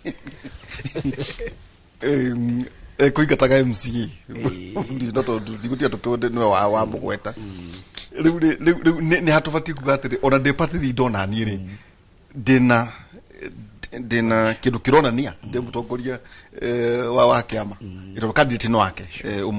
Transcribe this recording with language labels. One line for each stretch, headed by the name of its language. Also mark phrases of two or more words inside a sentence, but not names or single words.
Kikuyu: kuingataga MCA no tondu ndigutia tukiwonde nwe wa mugweta riu ni hatubati kuga atiri ona
English: the party leader
Kikuyu: ona ni ri ndina kindu kironania ndi mutongoria wa kĩama iro candidate no wake